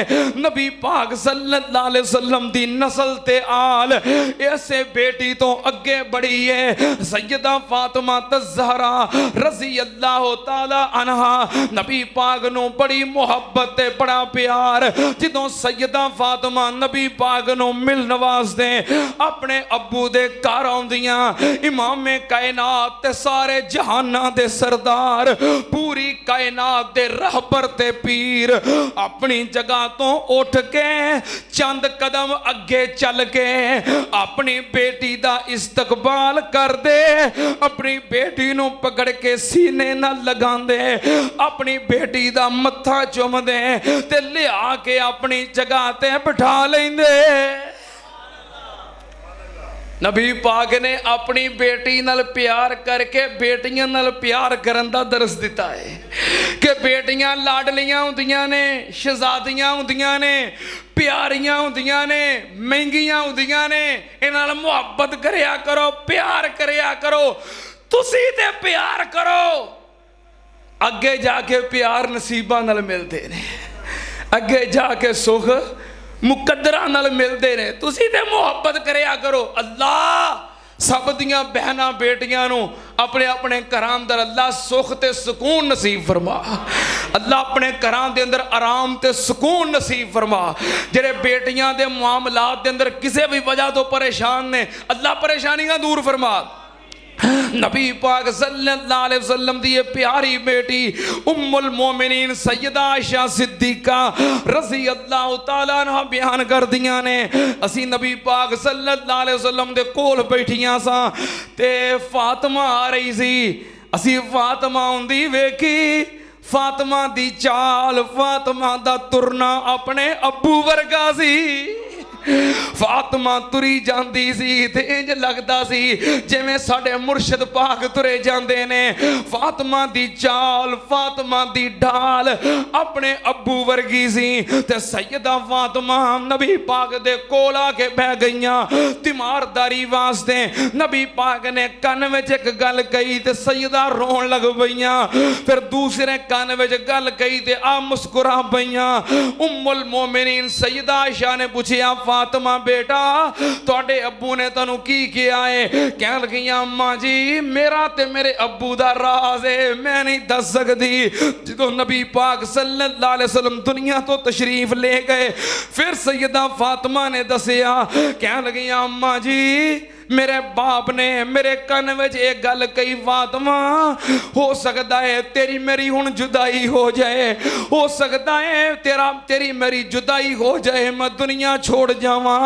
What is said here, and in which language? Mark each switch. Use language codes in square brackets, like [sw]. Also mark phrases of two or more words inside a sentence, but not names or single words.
[pa] نبی پاک [ar] صلی اللہ علیہ وسلم [pa] دی نسل تے آل ایسے بیٹی تو اگے بڑی ہے. سیدہ فاطمہ الزہرا [ar] رضی اللہ تعالی عنہا [pa] نبی پاک نو بڑی محبت تے بڑا پیار. جدوں سیدہ فاطمہ نبی پاک نو مل نواز دے اپنے ابو دے گھر آوندیاں، امام کائنات تے سارے جہاناں دے سردار، پوری کائنات دے رہبر تے پیر اپنی جگہ تو اٹھ کے چند قدم اگے چل کے اپنی بیٹی دا استقبال کر دے، اپنی بیٹی نو پکڑ کے سینے نہ لگان دے، اپنی بیٹی دا متھا چوم دے تے لے آ کے اپنی جگہ تے بٹھا لیں دے. نبی پاک نے اپنی بیٹی نال پیار کر کے بیٹیاں نال پیار کرن دا درس دیتا ہے کہ بیٹیاں لاڈلیاں ہوندیاں نے، شہزادیاں ہوندیاں نے، پیاریاں ہوندیاں نے، مہنگیاں ہوندیاں نے. انہاں نال محبت کریا کرو، پیار کریا کرو. تسی تے پیار کرو، اگے جا کے پیار نصیباں نال ملدے نے، اگے جا کے سکھ مقدرہ نال ملدے نے. تسی تے محبت کریا کرو. اللہ سب دیاں بہناں بیٹیاں نو اپنے اپنے گھراں اندر اللہ سکھ تے سکون نصیب فرما، اللہ اپنے گھراں دے اندر آرام تے سکون نصیب فرما۔ جڑے بیٹیاں دے معاملات دے اندر کسے بھی وجہ تو پریشان نے، اللہ پریشانیاں دور فرما۔ نبی پاک [ar] صلی اللہ علیہ وسلم [pa] دی پیاری بیٹی ام المومنین سیدہ عائشہ صدیقہ [ar] رضی اللہ تعالیٰ عنہ [pa] بیان کر دیاں نے، اسی نبی پاک [ar] صلی اللہ علیہ وسلم [pa] دے کول بیٹھیاں سا تے فاطمہ آ رہی سی، اسی فاطمہ ہوندی ویکھی، فاطمہ دی چال فاطمہ دا ترنا اپنے ابو ورگا سی۔ فاطمہ تری جاندی سی تے انج لگدا سی جویں ساڈے مرشد پاک ترے جاندے نے۔ فاطمہ دی چال فاطمہ دی ڈھال اپنے ابو ورگی سی تے سیدہ فاطمہ نبی پاک دے کول آ کے بہ گئیاں تیمارداری واسطے۔ نبی پاک نے کن وچ ایک گل کہی تے سیدہ رون لگ پئیاں، پھر دوسرے کن وچ گل کہی تے آ مسکرا پئیاں۔ ام المومنین سیدہ عائشہ نے پوچھیا فاطمہ بیٹا تواڈے ابو نے تانوں کی کیا ہے؟ کہن لگیاں اماں جی میرا تے میرے ابو دا راز ہے، میں نہیں دس سکتی۔ جدوں نبی پاک [ar] صلی اللہ علیہ وسلم [pa] دنیا تو تشریف لے گئے پھر سیدہ فاطمہ نے دسیا، کہن لگیاں اماں جی میرے باپ نے میرے کن وچ ایک گل کہی فاطمہ ہو سکتا ہے تیری میری ہن جدائی ہو جائے، ہو سکتا ہے تیری میری جدائی ہو جائے، میں دنیا چھوڑ جاواں۔